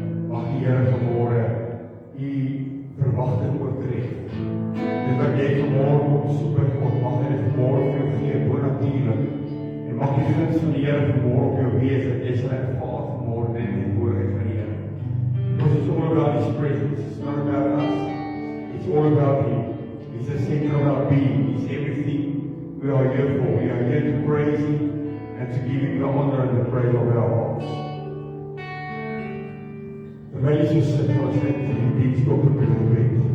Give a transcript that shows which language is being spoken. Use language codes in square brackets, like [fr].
[af] Mag die Here vanmorgen u verwagting oortref. Dit wat jy vanmorgen op soek by God, mag hy dit vanmorgen vir jou gee, bonatuurlik. En mag die guns van die Here vanmorgen op jou wees, dat jy sal ervaar vanmorgen in die woordheid van die Here. [en] Because it's all about His presence, it's not about us. It's all about Him. He's the center of our being. He's everything we are here for. We are here to praise Him and to give Him the honor and the praise of our hearts. [af] Terwyl jy so sit, ons net in die dienst op die gebed.